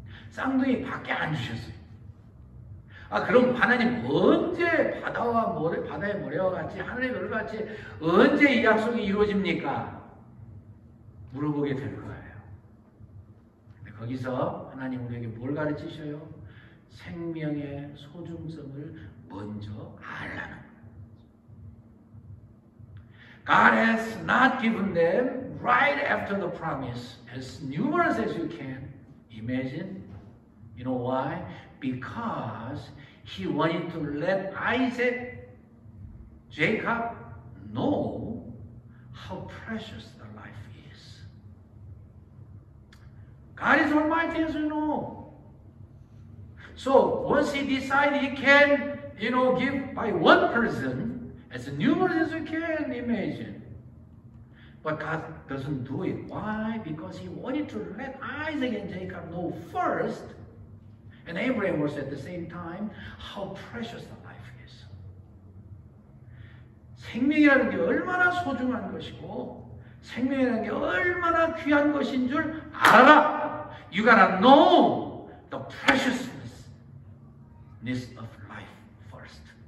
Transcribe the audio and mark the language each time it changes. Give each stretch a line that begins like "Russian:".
Korean: 쌍둥이 밖에 안 주셨어요. 그럼 하나님 언제 바다의 모래와 같이 하늘의 별과 같이 언제 이 약속이 이루어집니까? 물어보게 될 거예요. 근데 거기서 하나님 우리에게 뭘 가르치셔요? 생명의 소중성을 먼저 알라는 거예요.
English: God has not given them right after the promise as numerous as you can imagine. You know why? Because he wanted to let Isaac, Jacob, know how precious the life is. God is almighty, as you know. So once he decided he can, give by one person, as numerous as you can imagine. But God doesn't do it. Why? Because he wanted to let Isaac and Jacob know first, and Abraham was at the same time, how precious the life is.
Korean: 생명이라는 게 얼마나 소중한 것이고 생명이라는 게 얼마나 귀한 것인 줄 알아라.
English: You gotta know the preciousness of life first.